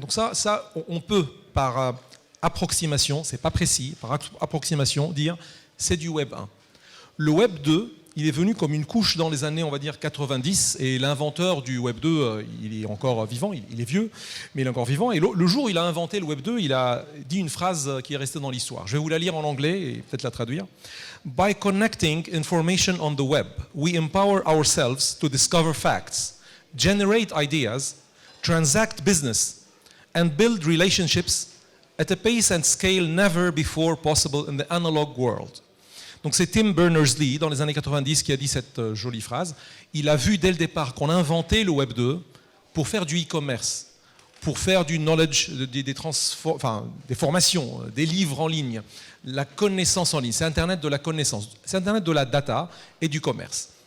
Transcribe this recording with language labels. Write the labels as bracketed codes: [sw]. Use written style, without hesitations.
[fr] Donc ça on peut par approximation, c'est pas précis, par approximation dire c'est du Web 1. Le Web 2, il est venu comme une couche dans les années, on va dire, 90, et l'inventeur du Web 2, il est encore vivant, il est vieux, mais il est encore vivant, et le jour où il a inventé le Web 2, il a dit une phrase qui est restée dans l'histoire. Je vais vous la lire en anglais et peut-être la traduire. [en] By connecting information on the web, we empower ourselves to discover facts, generate ideas, transact business, and build relationships at a pace and scale never before possible in the analog world. [fr] Donc c'est Tim Berners-Lee, dans les années 90, qui a dit cette jolie phrase. Il a vu dès le départ qu'on a inventé le Web 2 pour faire du e-commerce, pour faire du knowledge, des formations, des livres en ligne, la connaissance en ligne. C'est Internet de la connaissance, c'est Internet de la data et du commerce.